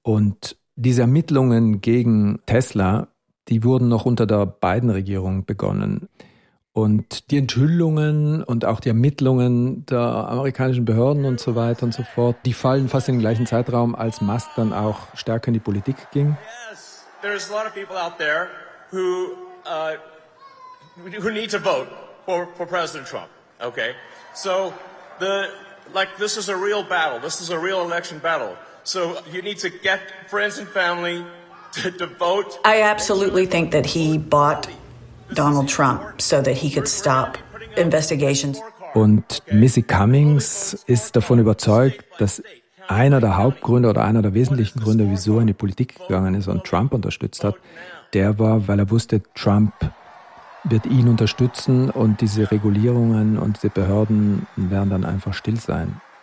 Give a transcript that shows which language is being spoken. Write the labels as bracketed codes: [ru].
[de] Und diese Ermittlungen gegen Tesla, die wurden noch unter der Biden-Regierung begonnen. Und die Enthüllungen und auch die Ermittlungen der amerikanischen Behörden und so weiter und so fort, die fallen fast in den gleichen Zeitraum, als Musk dann auch stärker in die Politik ging. [en] There's a lot of people out there who need to vote for President Trump, okay? So this is a real battle. This is a real election battle. So you need to get friends and family to vote. I absolutely think that he bought Donald Trump so that he could stop investigations. [de] Und Missy Cummings ist davon überzeugt, dass einer der Hauptgründe oder einer der wesentlichen Gründe, wieso er in die Politik gegangen ist und Trump unterstützt hat, der war, weil er wusste, Trump wird ihn unterstützen und diese Regulierungen und diese Behörden werden dann einfach still sein.